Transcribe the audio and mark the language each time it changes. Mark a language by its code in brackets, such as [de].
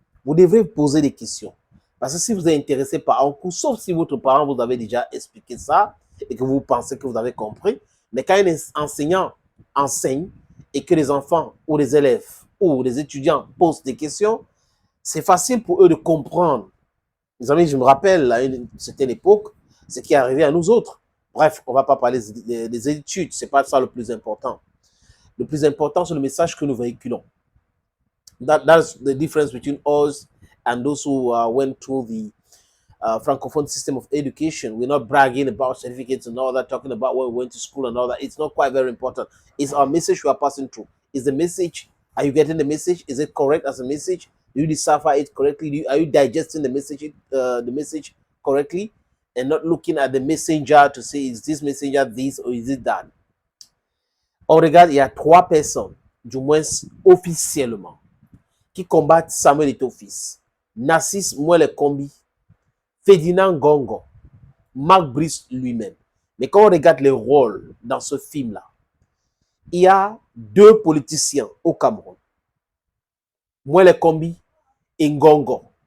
[fr] Vous devrez poser des questions. Parce que si vous êtes intéressé par un cours, sauf si votre parent vous avait déjà expliqué ça et que vous pensez que vous avez compris, mais quand un enseignant enseigne et que les enfants ou les élèves ou les étudiants posent des questions, c'est facile pour eux de comprendre. Les amis, je me rappelle à une certaine époque, ce qui est arrivé à nous autres. Bref, on ne va pas parler des études, ce n'est pas ça le plus important. Le plus important, c'est le message que nous véhiculons. [en] That's the difference between us and those who went through the Francophone system of education. We're not bragging about certificates and all that, talking about where we went to school and all that. It's not quite very important. It's our message we are passing through. Is the message, are you getting the message? Is it correct as a message? Do you decipher it correctly? Are you digesting the message correctly? And not looking at the messenger to say, is this messenger this or is it that? [fr] On regarde, il y a 3 personnes, du moins officiellement, qui combattent Samuel Eto'o-Fils. Narcisse Mouele Kombi, Ferdinand Ngongo, Marc Brice lui-même. Mais quand on regarde les rôles dans ce film-là, il y a 2 politiciens au Cameroun, Mouele Kombi et Ngongo.